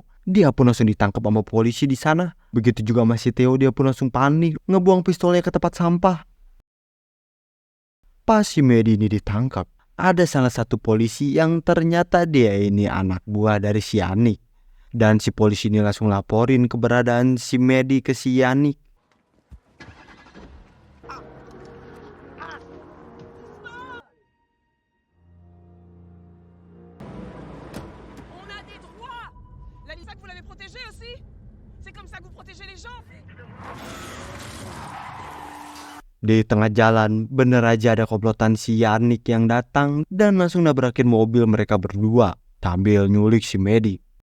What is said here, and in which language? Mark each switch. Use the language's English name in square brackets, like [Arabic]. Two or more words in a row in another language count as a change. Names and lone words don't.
[Indonesian] Dia pun langsung ditangkap sama polisi di sana. Begitu juga masih Theo, dia pun langsung panik, ngebuang pistolnya ke tempat sampah. Pas si Medi ini ditangkap, ada salah satu polisi yang ternyata dia ini anak buah dari si Yannick. Dan si polisi ini langsung laporin keberadaan si Medi ke si Yannick. [French] On a des droits. La Lisa, vous l'avez protégée aussi. C'est comme ça que vous protégez les gens. [Indonesian] Di tengah jalan, bener aja ada komplotan si Yannick yang datang dan langsung nabrakin mobil mereka berdua sambil nyulik si Medi.